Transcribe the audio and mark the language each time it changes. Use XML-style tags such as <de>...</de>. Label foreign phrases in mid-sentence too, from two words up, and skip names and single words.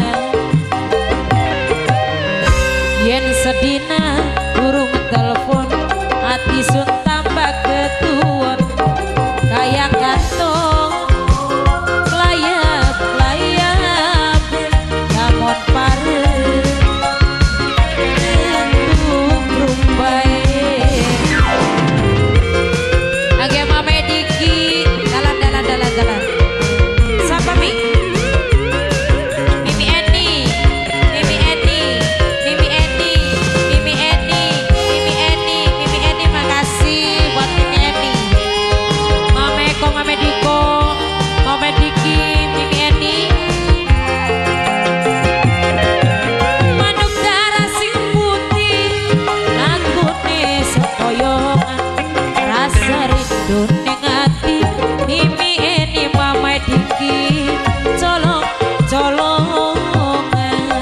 <jv>Yen sedina durung telepon ati sun tambah ketuon kaya kantong layap-layap namun pare entung rumbai. Age Mame Diki dalan.</jv> <id>Siapa Mi? Mimi Eni, Mimi Eni, Mimi Eni, Mimi Eni, Mimi Eni, Mimi Eni, makasih buat Mimi Eni.</id> <jv>Mame Eko, Mame Diko, Mame Diki, Mimi Eni. Manuk darah sing putih lagune sempoyongan. Rasa rindu ning ati Mimi Eni, Mame Diki colong-colongan.</jv>